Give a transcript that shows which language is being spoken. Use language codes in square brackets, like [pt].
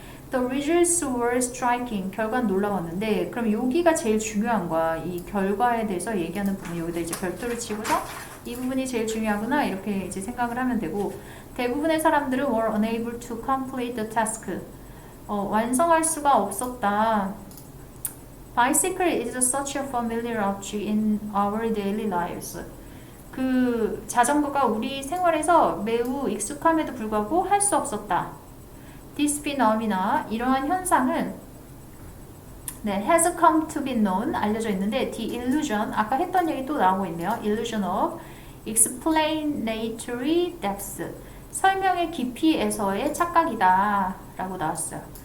[en] The results were striking, [ko] 결과는 놀라웠는데, 그럼 여기가 제일 중요한 거야. 이 결과에 대해서 얘기하는 부분, 여기다 이제 별도를 치고서 이 부분이 제일 중요하구나 이렇게 이제 생각을 하면 되고, 대부분의 사람들은 [en] were unable to complete the task, [ko] 완성할 수가 없었다. [en] Bicycle is such a familiar object in our daily lives. [ko] 그 자전거가 우리 생활에서 매우 익숙함에도 불구하고 할 수 없었다. [en] This phenomena, [ko] 이러한 현상은 네, [en] has come to be known, [ko] 알려져 있는데 [en] the illusion, [ko] 아까 했던 얘기 또 나오고 있네요. [en] illusion of explanatory depth, [ko] 설명의 깊이에서의 착각이다 라고 나왔어요.